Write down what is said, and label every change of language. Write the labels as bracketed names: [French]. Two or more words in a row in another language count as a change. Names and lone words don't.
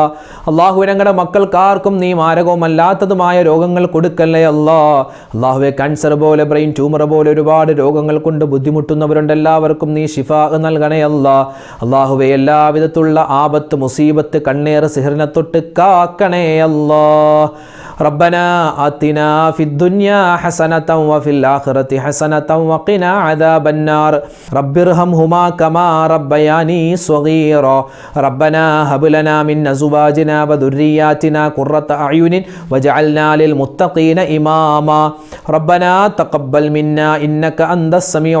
[Malayalam] അല്ലാഹു ഞങ്ങളുടെ മക്കൾക്കാർക്കും നീ മാരകവുമല്ലാത്തതുമായ രോഗങ്ങൾ കൊടുക്കല്ലേ അല്ലാ. അല്ലാഹുവേ, ക്യാൻസർ പോലെ, ബ്രെയിൻ ട്യൂമർ പോലെ ഒരുപാട് രോഗങ്ങൾ കൊണ്ട് ബുദ്ധിമുട്ടുന്നവരുണ്ട്. എല്ലാവർക്കും നീ ഷിഫാ നൽകണേ അല്ലാ. അല്ലാഹുവേ, എല്ലാവിധത്തിലുള്ള ആപത്ത്, മുസീബത്ത്, കണ്ണേർ, സിഹറിനെ തൊട്ട് കാക്കണേ അല്ലാ. [Arabic] ربنا آتنا في الدنيا حسنة وفي الآخرة حسنة وقنا عذاب النار رب ارحمهما كما ربياني صغيرا ربنا هب لنا من أزواجنا وذرياتنا قرة أعين واجعلنا للمتقين إماما ربنا تقبل منا إنك أنت السميع